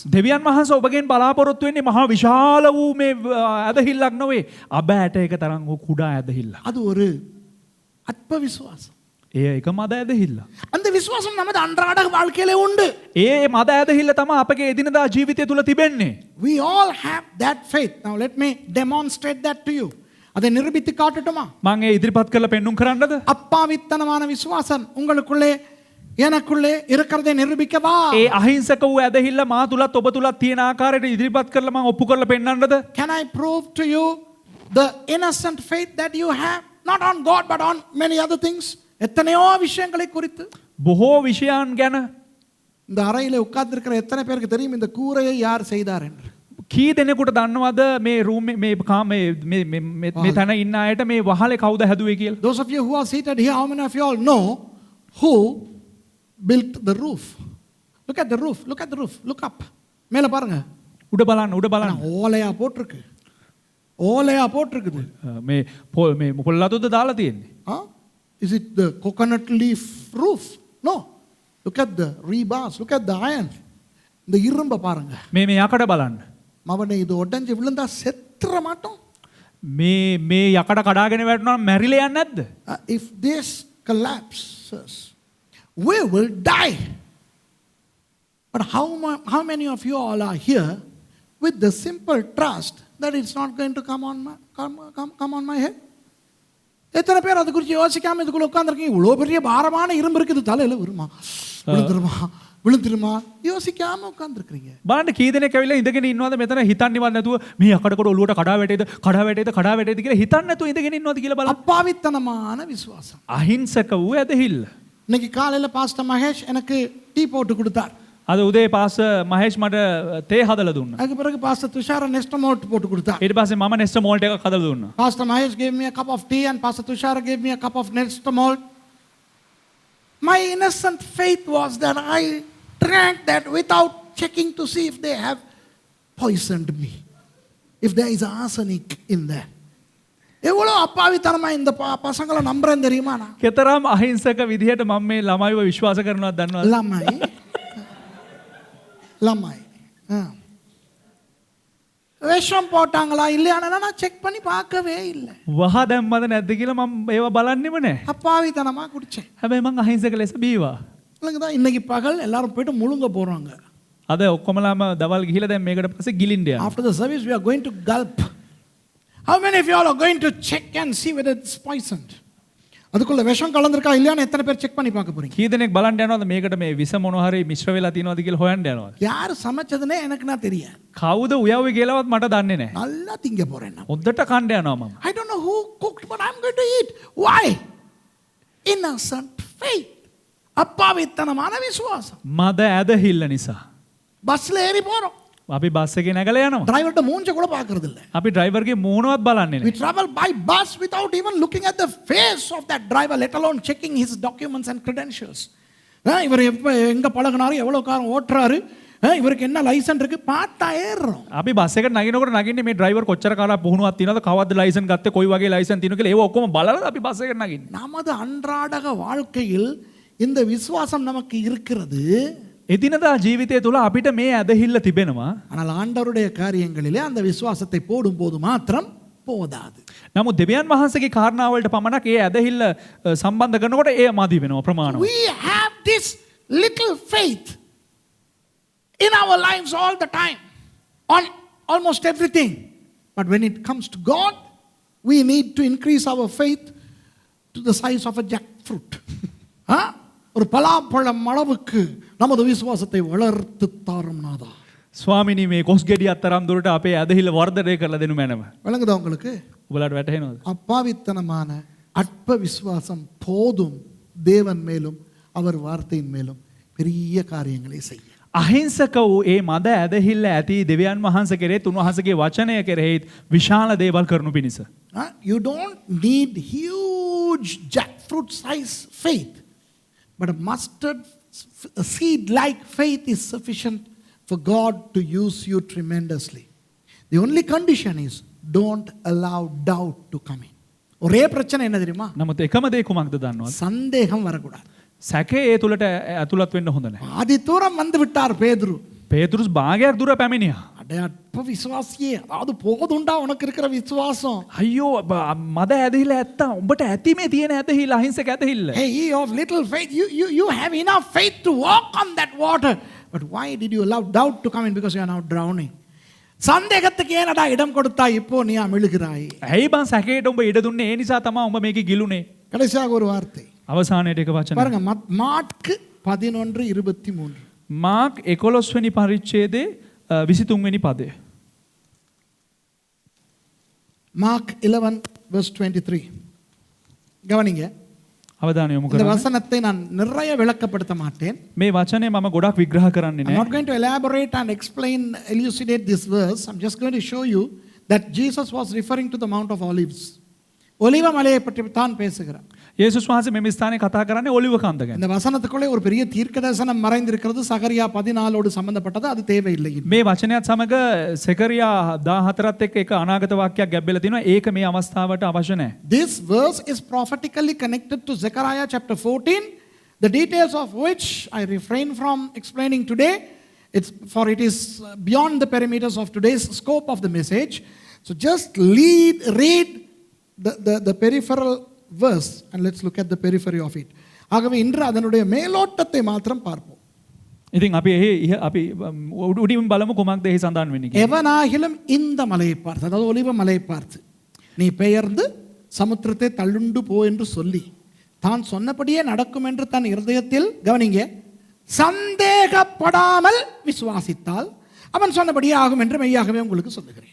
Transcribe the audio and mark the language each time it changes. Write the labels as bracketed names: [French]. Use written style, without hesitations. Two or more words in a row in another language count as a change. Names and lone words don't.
[Sinhala] දෙවියන් වහන්සේ ඔබගෙන් බලාපොරොත්තු වෙන්නේ මහා විශාල වූ මේ ඇදහිල්ලක් නෙවෙයි. අබ ඇට එක තරම් වූ කුඩා ඇදහිල්ලක්. [Tamil] அது ஒரு அற்ப விசுவாசம். [Sinhala] ඒ එක මද ඇදහිල්ල. [Tamil] அந்த விசுவாசம் நமது அன்றாட வாழ்க்கையிலே உண்டு. [Sinhala] ඒ මද ඇදහිල්ල තමයි අපගේ එදිනදා ජීවිතය තුල තිබෙන්නේ. [English] We all have that faith. Now let me demonstrate that to you. [Tamil] அதை நிரூபித்து காட்டட்டுமா? [Sinhala] මම ඒ ඉදිරිපත් කරලා පෙන්눔 කරන්නද? [Tamil] அப்பாவித்தனமான விசுவாசம் உங்களுக்குள்ளே எனக்குள்ளே இருக்கிறதை நிரூபிக்கவா? [Sinhala] ඒ අහිංසක වූ ඇදහිල්ල මා තුලත් ඔබ තුලත් තියෙන ආකාරයට ඉදිරිපත් කරලා මම ඔප්පු කරලා පෙන්නන්නද? [English] Can I prove to you the innocent faith that you have, not on God but on many other things? [Tamil] எத்தனையோ விஷயங்களை குறித்து. [Sinhala] බොහෝ විෂයන් ගැන. [Tamil] இந்த அறையிலே உட்கார்ந்திருக்கிற எத்தனை பேருக்கு தெரியும் இந்த கூரையை யார் செய்தார் என்று? [Sinhala] කී දෙනෙකුට දන්නවද මේ රූම් මේ තැන ඉන්න අයට මේ වහලේ කවුද හැදුවේ කියලා? [English] Those of you who are seated here, how many of you all know who built the roof? Look at the roof. Look at the roof. Look up. [Tamil] மேல பாருங்க. [Sinhala] උඩ බලන්න. [Tamil] ஓலையா போட்டிருக்கு. ஓலையா போட்டிருக்குது. [Sinhala] මේ පොල්ලතුද දාලා තියෙන්නේ. [English] Is it the coconut leaf roof? No. Look at the rebars. Look at the iron. [Tamil] இந்த இரும்ப பாருங்க. [Sinhala] මේ යකඩ බලන්න. [Tamil] மவனே இது உடைஞ்சு விழுந்தா செத்துற மாட்டோம். [Sinhala] මේ යකඩ කඩාගෙන වැටුණා මැරිලා යන්නේ නැද්ද? [English] If this collapses, we will die. But how many of you all are here with the simple trust that it's not going to come on my head? [Tamil] எத்தனை பேர் அதை குறித்து யோசிக்காம இதுக்குள்ள உட்காந்துருக்கீங்க? இவ்வளோ பெரிய பாரமான இரும்பு இருக்குது, தலையில் வருமா, விழுந்துருமா யோசிக்காம உட்காந்துருக்கீங்க. [Sinhala] බලන්න කී දෙනෙක් ඇවිල්ලා ඉඳගෙන ඉන්නවද මෙතන හිතන්නේවත් නැතුව මේ අකඩකොට ඔලුවට කඩා වැටේද කියලා හිතන්නේ නැතුව ඉඳගෙන ඉන්නවද කියලා බලන්න. [Tamil] அப்பாவித்தனமான விசுவாசம். [Sinhala] අහිංසක වූ ඇදහිල්ල. [Tamil] இன்னைக்கு காலையில் பாஸ்டர் மகேஷ் எனக்கு டீ போட்டு கொடுத்தார். [Sinhala] අද උදේ පාස මහේෂ් මට තේ හදලා දුන්නා. [Tamil] அதுக்கு பிறகு பாஸ்டர் துஷார நெஸ்டமோல்ட் போட்டு கொடுத்தார். [Sinhala] ඊට පස්සේ මම නෙස්ට මෝල්ට් එකක් හදලා දුන්නා. [English] Pastor Mahesh gave me a cup of tea and Pastor Tushara gave me a cup of Nestamol. My innocent faith was that I drank that without checking to see if they have poisoned me, if there is arsenic in there. [Tamil] எவ்வளோ அப்பாவித்தனமா இந்த பசங்களை நம்புறேன் தெரியுமா? நான் [Sinhala] කෙතරම් අහිංසක විදිහට මම මේ ළමයිව විශ්වාස කරනවද දන්නවද? [Tamil] ළමයි விஷம் போட்டாங்களா இல்லையானா நான் செக் பண்ணி பார்க்கவே இல்லை. [Sinhala] වහ දැම්මද නැද්ද කියලා මම ඒව බලන්නෙම නැහැ. [Tamil] அப்பாவித்தனமா குடிச்சேன். [Sinhala] හැබැයි මං අහිංසක ලෙස බීවා. [Tamil] இன்னைக்கு பகல் எல்லாரும் போயிட்டு முழுங்க போறாங்க. [Sinhala] අද ඔක්කොමලාම දවල් ගිහිලා දැන් මේකට පස්සේ ගිලින්න යනවා. [English] After the service we are going to gulp. How many of you all are going to check and see whether it's poisoned? [Tamil] அதுக்குள்ள விஷம் கலந்திருக்கா இல்லையான்னு எத்தனை பேர் செக் பண்ணி பார்க்க போறீங்க? [Sinhala] කී දෙනෙක් බලන්න යනවද මේකට මේ විස මොන හරි මිශ්‍ර වෙලා තියෙනවද කියලා හොයන්න යනවද? [Tamil] யார் சமைச்சதுனே எனக்கு நான் தெரியாது. [Sinhala] කවුද උයව්වේ කියලාවත් මට දන්නේ නැහැ. [Tamil] நல்லா திங்க போறேன் நான். [Sinhala] හොද්දට කන්න යනවා මම. [English] I don't know who cooked but I'm going to eat. Why? Innocent faith. [Tamil] அப்பாவித்தனமான விசுவாசம். [Sinhala] මද ඇදහිල්ල නිසා. [Tamil] பஸ்ல ஏறி போறோம். [Sinhala] අපි බස් එකේ නැගලා යනවා. [Tamil] டிரைவர்ட்ட மூஞ்ச கூட பார்க்கிறது இல்ல. [Sinhala] අපි ඩ්‍රයිවර්ගේ මූණවත් බලන්නේ [English] We [Sinhala] නැහැ. [English] travel by bus without even looking at the face of that driver, let alone checking his documents and credentials. [Tamil] இவர் எப்ப எங்க பழகுனாரு, எவ்வளவு காரம் ஓட்டுறாரு, இவருக்கு என்ன லைசன்ஸ் இருக்கு பார்த்தா ஏறுறோம். [Sinhala] අපි බස් එකට නගිනකොට නගින්නේ මේ ඩ්‍රයිවර් කොච්චර කාලයක් පුහුණුවක් තියනවද, කවද්ද ලයිසන් ගත්තේ, කොයි වගේ ලයිසන් තියෙනවද කියලා ඒව ඔක්කොම බලලා අපි බස් එකට නගින්නේ. [Tamil] நமது அன்றாட வாழ்க்கையில் இந்த விசுவாசம் நமக்கு இருக்கிறது. [Sinhala] එදිනදා ජීවිතය තුළ අපිට මේ ඇදහිල්ල තිබෙනවා. [Tamil] ஆனால் ஆண்டவருடைய காரியங்களிலே அந்த விசுவாசத்தை போடும்போது மாத்திரம் போதாது. [Sinhala] නමුත් දෙවියන් වහන්සේගේ කාරණාවලට පමණක් ඒ ඇදහිල්ල සම්බන්ධ කරනකොට ඒ මදි වෙනවා ප්‍රමාණවත්. [English] We have this little faith in our lives all the time on almost everything. But when it comes to God, we need to increase our faith to the size of a jackfruit. [Tamil] ஒரு பலாப்பழம் அளவுக்கு நமது விசுவாசத்தை வளர்த்து தாரும் நாதா. [Sinhala] ස්වාමිනී මේ කොස් ගෙඩිය අතරම් දුරට අපේ ඇදහිල්ල වර්ධනය කරලා දෙනු මැනව. [Tamil] விளங்குதா உங்களுக்கு? [Sinhala] ඔයාලට වැටහෙනවද? [Tamil] அப்பாவித்தனமான அற்ப விசுவாசம் போதும் தேவன் மேலும் அவர் வார்த்தையின் மேலும் பெரிய காரியங்களை செய்ய. [Sinhala] අහිංසක වූ ඒ මද ඇදහිල්ල ඇති දෙවියන් වහන්සේ කෙරෙහිත් උන්වහන්සේගේ වචනය කෙරෙහිත් විශාල දේවල් කරනු පිණිස. [English] You don't need huge jackfruit size faith. But a mustard seed like faith is sufficient for God to use you tremendously. The only condition is don't allow doubt to come in. [Tamil] ஒரே பிரச்சனை என்ன தெரியுமா? [Sinhala] නමුත් එකම දේ කුමක්ද දන්නවද? [Tamil] சந்தேகம் வரக்கூடாது. [Sinhala] සැකේ ඒ තුලට ඇතුළත් වෙන්න හොඳ නැහැ. [Tamil] ஆதி தூரம் வந்து விட்டார் பேதுரு. [Sinhala] පේතුරුස් භාගයක් දුර පැමිණියා. [Tamil] அட அற்ப விசுவாசியே, அதாவது போதுண்டா உனக்கு இருக்கிற விசுவாசம். [Sinhala] අයියෝ මද ඇදහිල්ල ඇත්තා උඹට ඇති මේ තියෙන ඇදහිල්ල අහිංසක ඇදහිල්ල. [English] Hey, ye of little faith, you have enough faith to walk on that water. But why did you allow doubt to come in? Because you are now drowning. [Tamil] சந்தேகத்துக்கு ஏனடா இடம் கொடுத்தாய், இப்போ நீ அமிழுகிறாய். [Sinhala] ඇයි බං සැකේට උඹ ඉඩ දුන්නේ? ඒ නිසා තමයි උඹ මේකේ ගිලුනේ. [Tamil] கடைசியாக ஒரு வார்த்தை [Sinhala] අවසානයේට එක වචනයක්. [Tamil] பாருங்க, மாற்கு 11:23. [Sinhala] මාක් 11 වෙනි පරිච්ඡේදයේ 23 වෙනි පදය. [English] Mark 11:23. [Tamil] கவனிங்க, [Sinhala] අවධානය යොමු [Tamil] இந்த [Sinhala] කරන්න. [Tamil] வசனத்தை நான் நிறைய விளக்கப்படுத்த மாட்டேன். [Sinhala] මේ වචනේ මම ගොඩක් විග්‍රහ කරන්නේ [English] I'm [Sinhala] නැහැ. [English] not going to elaborate and explain, elucidate this verse. I'm just going to show you that Jesus was referring to the Mount of Olives. [Tamil] ஒலிவ மலையை பற்றி தான் பேசுகிறார். [Sinhala] යේසුස් වහන්සේ මේ ස්ථානයේ කතා කරන්නේ ඔලිව කන්ද ගැන. [Tamil] இந்த வசனத்துக்குள்ளே ஒரு பெரிய தீர்க்கதரிசனம் மறைந்திருக்கிறது. சகரியா 14 சம்பந்தப்பட்டது, அது தேவையில்லை. [Sinhala] මේ වචනයත් සමග සෙකරියා 14ත් එක්ක එක අනාගත වාක්‍යයක් ගැබ්බෙලා තිනවා. ඒක මේ අවස්ථාවට අවශ්‍ය නැහැ. [English] This verse is prophetically connected to Zechariah chapter 14, the details of which I refrain from explaining today. It is beyond the perimeters of today's scope of the message. So just read the peripheral verse and let's look at the periphery of it. [Tamil] ஆகவே இன்று அதனுடைய மேலோட்டத்தை மாத்திரம் பார்ப்போம். [Sinhala] ඉතින් අපි උඩින් බලමු කුමක්ද එහි සඳහන් වෙන්නේ කියලා. [Tamil] எவனாகிலும் இந்த மலையை பார்த்து, அதாவது ஒலிவ மலையை பார்த்து, நீ பெயர்ந்து சமுத்திரத்தை தள்ளுண்டு போ என்று சொல்லி தான் சொன்னபடியே நடக்கும் என்று தன் இருதயத்தில் கவனிங்க சந்தேகப்படாமல் விசுவாசித்தால் அவன் சொன்னபடியே ஆகும் என்று மெய்யாகவே உங்களுக்கு சொல்லுகிறேன்.